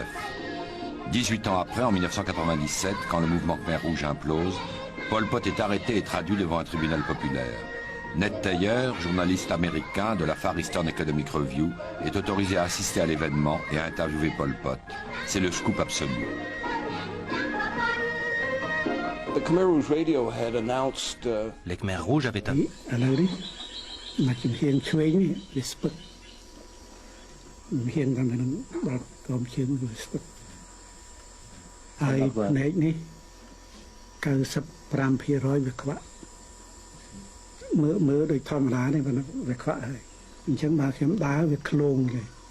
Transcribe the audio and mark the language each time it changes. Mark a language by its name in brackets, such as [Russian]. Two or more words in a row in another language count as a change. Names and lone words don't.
[French] 18 ans après, en 1997, quand le mouvement Khmer Rouge implose, Pol Pot est arrêté et traduit devant un tribunal populaire. Ned Taylor, journaliste américain de la Far Eastern Economic Review, est autorisé à assister à l'événement et à interviewer Pol Pot. C'est le scoop absolu. [English] The Khmer Rouge Radio had announced, [French] Les Khmers rouges avaient annoncé [Khmer] មើលដូចធម្មតានេះវាខ្វាក់ហើយអញ្ចឹងបើខ្ញុំដើរវាឃ្លោងเลย